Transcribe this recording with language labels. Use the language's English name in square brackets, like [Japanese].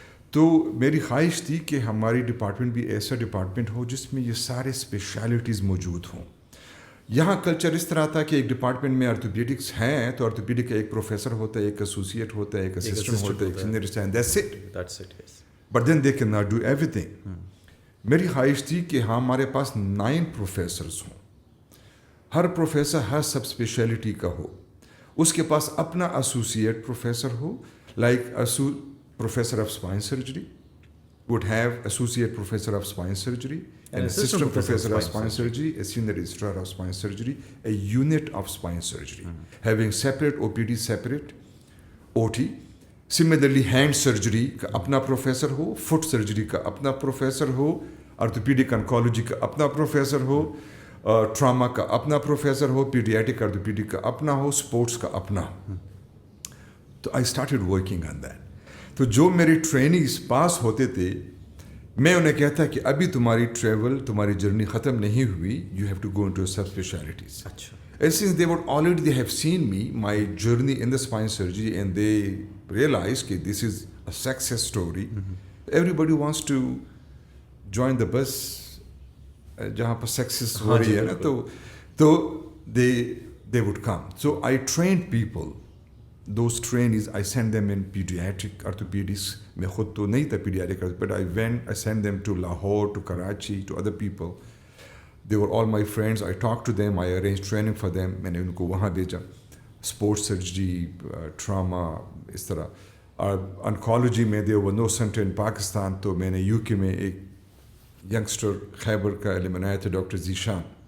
[Urdu] تو میری خواہش تھی کہ ہماری ڈپارٹمنٹ بھی ایسا ڈپارٹمنٹ ہو جس میں یہ سارے اسپیشلٹیز موجود ہوں. یہاں کلچر اس طرح تھا کہ ایک ڈپارٹمنٹ میں آرتھوپیڈکس ہیں تو آرتھوپیڈک کا ایک پروفیسر ہوتا ہے, ایک ایسوسیٹ ہوتا ہے, ایک اسسٹنٹ ہوتا ہے, ایک senior staff, that's it. [English] But then they can not do everything. [Urdu] میری خواہش تھی کہ ہمارے پاس 9 پروفیسرز ہوں, ہر پروفیسر ہر سب اسپیشلٹی کا ہو, اس کے پاس اپنا associate professor ہو. [English] Like professor of spine surgery would have associate professor of spine surgery, an assistant professor of spine surgery, a senior registrar of spine surgery, a unit of spine surgery, having separate OPD, separate OT. [Urdu] Similarly, hand surgery کا اپنا professor ہو, fit surgery کا اپنا professor ہو, orthopaedic انکالوجی کا اپنا professor ہو, trauma کا اپنا professor ہو, پیڈیاٹک orthopaedic کا اپنا ہو, اسپورٹس کا اپنا. تو [English] I started working on that. [Urdu] تو جو میری ٹریننگز پاس ہوتے تھے, میں انہیں کہتا کہ ابھی تمہاری ٹریول, تمہاری جرنی ختم نہیں ہوئی, [English] You have to go into sub specialties. [Urdu] اچھا. [English] And since they would already they have seen me, my journey in the spine surgery, and they realized that this is a success story. Everybody wants to join the bus [Urdu] jahan par success ho rahi hai na, [English] to they would come. So I trained people. Those trainees, I sent them in pediatric orthopedics. [Urdu] میں خود تو نہیں تھا [English] pediatric, but I sent them to Lahore, to Karachi, to other people. They were all my friends. I talked to them. I arranged training for them. [Urdu] میں نے ان کو وہاں بھیجا. [English] Sports surgery, trauma, اس طرح. [Urdu] Oncology میں [English] there was no center in Pakistan, [Urdu] تو میں نے UK میں ایک youngster خیبر کا علم بنایا تھا, ڈاکٹر ذیشان.